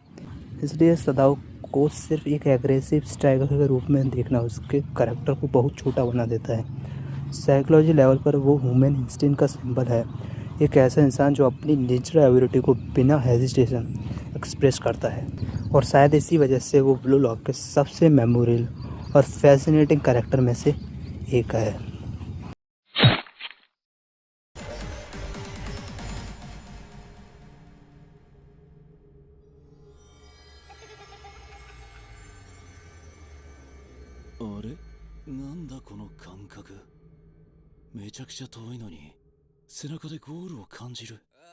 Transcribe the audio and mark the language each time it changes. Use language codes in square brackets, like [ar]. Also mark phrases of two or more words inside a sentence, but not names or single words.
[hi] इसलिए सदाव को सिर्फ एक [en] aggressive striker [hi] के रूप में देखना उसके कैरेक्टर को बहुत छोटा बना देता है। [en] psychology level [hi] पर वो [en] human instinct [hi] का सिंबल है, एक ऐसा इंसान जो अपनी [en] natural ability [hi] को बिना [en] hesitation express [hi] करता है। और शायद इसी वजह से वो ब्लू लॉक के सबसे मेमोरेबल और [en] fascinating character [hi] में से एक है। [ja] あれなんだこの感覚。めちゃくちゃ遠いのに背中でゴールを感じる。